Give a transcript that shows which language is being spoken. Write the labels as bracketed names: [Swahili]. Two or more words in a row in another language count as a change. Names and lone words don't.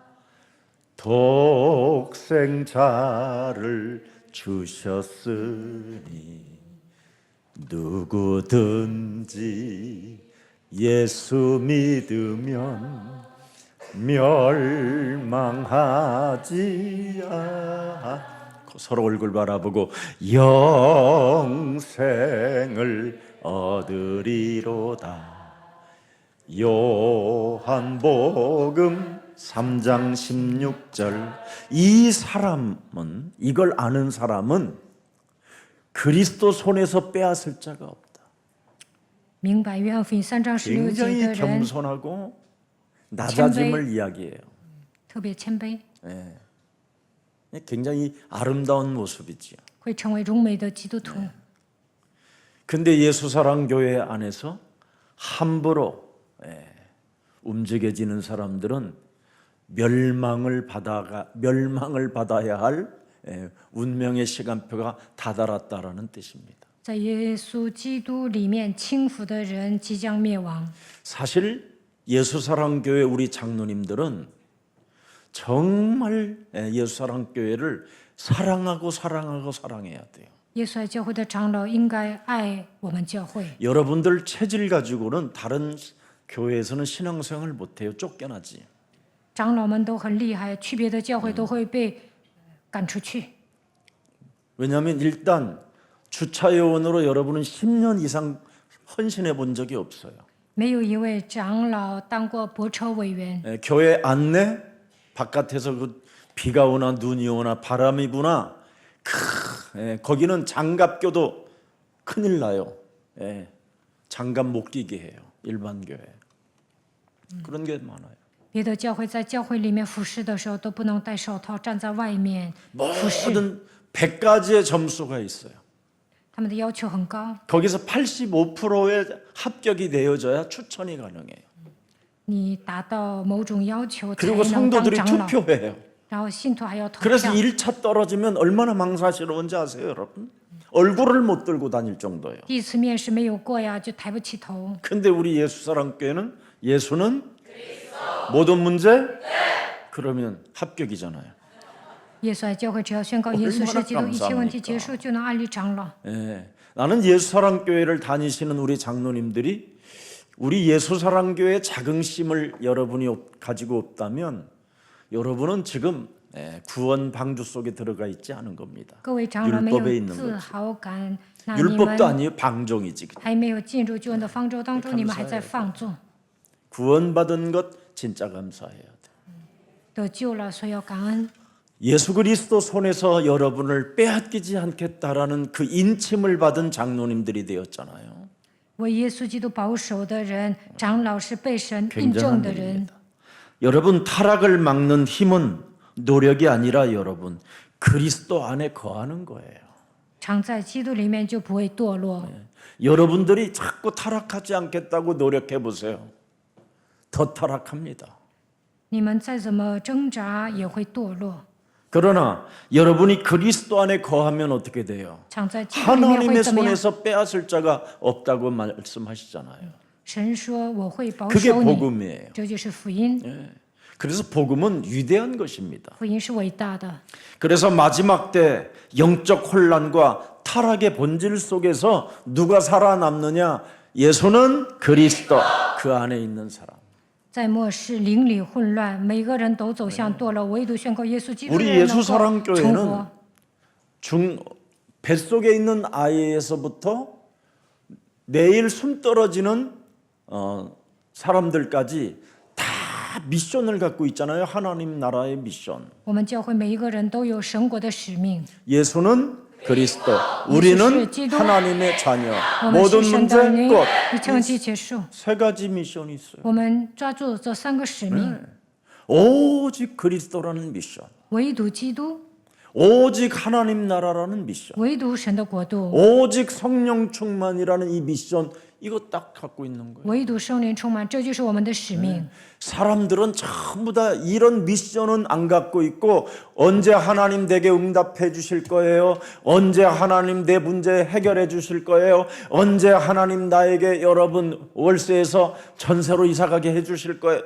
[Korean] 독생자를 주셨으니 누구든지 예수 믿으면 멸망하지 않고 서로 얼굴 바라보고 영생을 얻으리로다. 요한복음 3장 16절. 이 사람은 이걸 아는 사람은 그리스도 손에서 빼앗을 자가 없다. [Chinese] 明白约翰福音3章16节 [Korean] 굉장히 [Chinese] 的人 [Korean] 겸손하고 낮아짐을 이야기해요. [Chinese] 特别谦卑， [Korean] 굉장히 아름다운 모습이지요. [Chinese] 会成为荣美的基督徒。 [Korean] 근데 예수 사랑 교회 안에서 함부로 움직여지는 사람들은 멸망을 받아야 할 운명의 시간표가 다다랐다라는 뜻입니다. [Chinese] 在耶稣基督里面轻浮的人即将灭亡。 [Korean] 사실 예수 사랑 교회 우리 장로님들은 정말 예수 사랑 교회를 사랑하고 사랑해야 돼요. [Chinese] 耶稣爱教会的长老应该爱我们教会。 [Korean] 여러분들 체질 가지고는 다른 교회에서는 신앙생활 못해요. 쫓겨나지. [Chinese] 长老们都很厉害，去别的教会都会被赶出去。 [Korean] 왜냐하면 일단 주차 요원으로 여러분은 10년 이상 헌신해 본 적이 없어요. [Chinese] 没有一位长老当过泊车委员。 [Korean] 교회 안내 바깥에서 그 비가 오나 눈이 오나 바람이 부나 거기는 장갑 껴도 큰일 나요. 장갑 못 끼게 해요. 일반 교회. 그런 게 많아요. [Chinese] 别的教会在教会里面服侍的时候都不能戴手套，站在外面服侍。 [Korean] 모든 100가지의 점수가 있어요. [Chinese] 他们的要求很高， [Korean] 거기서 85%의 합격이 되어져야 추천이 가능해요. [Chinese] 你达到某种要求才 [Korean] 그리고 [Chinese] 能当 [Korean] 성도들이 [Chinese] 长老， [Korean] 투표해요. [Chinese] 然后信徒还要投 [Korean] 그래서 [Chinese] 票。 [Korean] 1차 떨어지면 얼마나 망사스러운지 아세요, 여러분? 얼굴을 못 들고 다닐 정도예요. [Chinese] 第一次面试没有过呀，就抬不起头。 [Korean] 근데 우리 예수 사랑 교회는 예수는 모든 문제 그러면 합격이잖아요. [Chinese] 耶稣爱教会只要宣告耶稣是基督，一切问题结束，就能安立长老。 [Korean] 나는 예수 사랑 교회를 다니시는 우리 장로님들이 우리 예수 사랑 교회의 자긍심을 여러분이 가지고 없다면 여러분은 지금 구원 방주 속에 들어가 있지 않은 겁니다. [Chinese] 各位长老没有 [Korean] 율법에 있는 [Chinese] 自 [Korean] 거지. [Chinese] 豪感，那你 [Korean] 율법도 [Chinese] 们 [Korean] 아니에요, 방종이지. [Chinese] 还没有进入救恩的方舟当中，你们还在放纵。 [Korean] 구원받은 것 진짜 감사해야 돼. [Chinese] 得救了，所以要感恩。 [Korean] 예수 그리스도 손에서 여러분을 빼앗기지 않겠다라는 그 인침을 받은 장로님들이 되었잖아요. [Chinese] 为耶稣基督保守的人，长老是被神印证 [Korean] 굉장한 [Chinese] 的人。 [Korean] 일입니다. 여러분 타락을 막는 힘은 노력이 아니라 여러분 그리스도 안에 거하는 거예요. [Chinese] 常在基督里面就不会堕落。 [Korean] 여러분들이 자꾸 타락하지 않겠다고 노력해 보세요. 더 타락합니다. [Chinese] 你们再怎么挣扎也会堕落。 [Korean] 그러나 여러분이 그리스도 안에 거하면 어떻게 돼요? [Chinese] 常在基督里面会 [Korean] 하나님의 [Chinese] 怎么样？ [Korean] 손에서 빼앗을 자가 없다고 말씀하시잖아요. [Chinese] 神说我会保 [Korean] 그게 [Chinese] 守你， [Korean] 복음이에요. [Chinese] 这就是福音。 [Korean] 그래서 복음은 위대한 것입니다. [Chinese] 福音是伟大的。 [Korean] 그래서 마지막 때 영적 혼란과 타락의 본질 속에서 누가 살아남느냐? 예수는 그리스도 그 안에 있는 사람. [Chinese] 在末世邻里混乱，每个人都走向堕落，唯独宣告耶稣基督的 [Korean] 우리 [Chinese] 人能 [Korean] 예수 [Chinese] 够 [Korean] 사랑 [Chinese] 成 [Korean] 교회는 [Chinese] 活。 [Korean] 뱃속에 있는 아이에서부터 내일 숨 떨어지는 사람들까지 다 미션을 갖고 있잖아요. 하나님 나라의 미션. [Chinese] 我们教会每一个人都有神国的使命。 [Korean] 예수는 그리스도, 우리는 하나님의 자녀. [Chinese] 我们 [Korean] 모든 [Chinese] 是神的 [Korean] 문제 [Chinese] 儿女 [Korean] 끝. ， [Chinese] 一成即结束。 [Korean] 세 가지 미션이 있어요. [Chinese] 我们抓住这3个使命， [Korean] 오직 그리스도라는 미션, [Chinese] 唯独基督， [Korean] 오직 하나님 나라라는 미션, [Chinese] 唯独神的国度， [Korean] 오직 성령 충만이라는 이 미션, 이거 딱 갖고 있는 거예요. [Chinese] 唯独圣灵充满，这就是我们的使命。 [Korean] 사람들은 전부 다 이런 미션은 안 갖고 있고 언제 하나님 내게 응답해 주실 거예요? 언제 하나님 내 문제 해결해 주실 거예요? 언제 하나님 나에게 여러분 월세에서 전세로 이사가게 해 주실 거예요?